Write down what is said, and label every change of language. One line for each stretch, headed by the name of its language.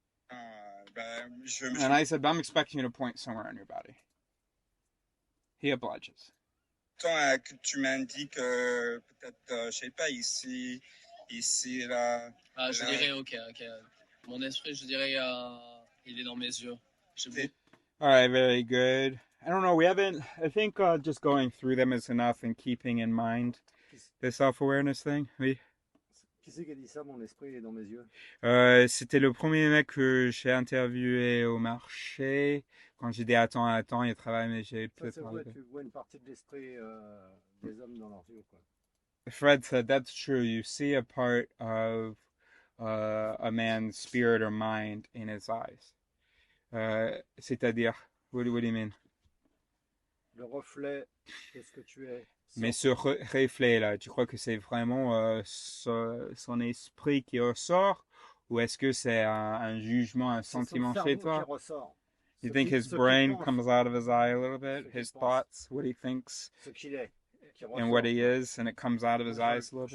English: And I said, but I'm expecting you to point somewhere on your body. He obliges.
French: Tant que tu m'indiques peut-être, je sais pas, ici, là. Ah, je dirais, ok. Mon esprit, je dirais, il est dans mes yeux.
English: All right, very good. I don't know. We haven't. I think just going through them is enough and keeping in mind the self-awareness thing.
French: Oui. Qui c'est qui a dit ça? Mon esprit est dans mes yeux. C'était le premier mec que j'ai interviewé au marché. Quand j'ai dit attends, il travaille, mais j'ai peut-être. C'est vrai, tu vois une partie de l'esprit des hommes dans leurs yeux, quoi.
English: Fred said that's true. You see a part of a man's spirit or mind in his eyes.
French: C'est-à-dire,
English: what do you mean?
French: Le reflet de ce que tu es. Mais ce reflet-là, tu crois que c'est vraiment son esprit qui ressort, ou est-ce que c'est un jugement, un sentiment chez toi?
English: You think his brain comes out of his eye a little bit? His thoughts, what he thinks, and what he is, and it comes out of his eyes a little bit?